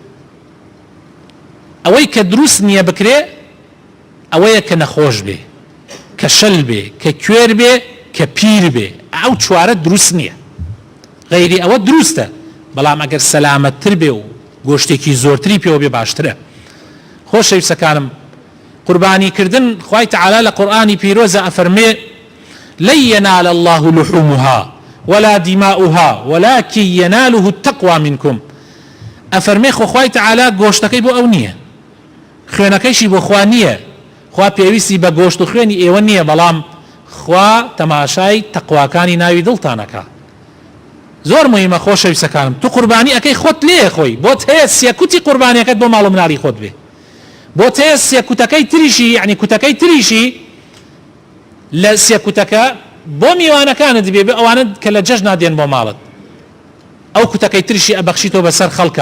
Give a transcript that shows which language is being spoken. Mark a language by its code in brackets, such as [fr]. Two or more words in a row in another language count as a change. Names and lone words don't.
[ckb] ئەوەی کە دروست نییە بکرێ ئەوەیە کە نەخۆش بێ، کە شەل بێ، کە کوێر بێ، کە پیر بێ. ئەو چوارە دروست نییە، غەیری ئەوە دروستە، بەڵام ئەگەر سەلامەتتر بێ و گۆشتێکی زۆرتری پێوە بێ باشترە. خۆشەویستەکانم، قوربانیکردن خوای تەعالا لە قورئانی پیرۆزە ئەفەرمێ [ar] لن ينال الله لحومها ولا دماؤها ولكن يناله التقوى منكم. [ckb] ئەفەرمێ خۆ خوای تەعالا گۆشتەکەی بۆ ئەو نییە، خوێنەکەیشی بۆ خوا نییە، خوا پێویستی بە گۆشت و خوێنی ئێوە نییە، بەڵام خوا تەماشای تەقواکانی ناوی دڵتانەکە. زۆر مهمە خۆشەویستەکانم، تو قوربانی ئەەکەی خۆت لێ خۆی، بۆت هەیە سێکوتی قوربانیەکەت بۆ ماڵ و مناڵی خۆت بێ، بۆت هەیە سێکوتەکەی تریشی، یعنی کوتەکەی تریشی لە سێکوتەکە بۆ میوانەکانت بێ، بێ ئەوانە کە لە جەژن نادێن بۆ ماڵت، ئەو کوتەکەی تریشی ئەبەخشیتەوە بەسەر خەڵکە.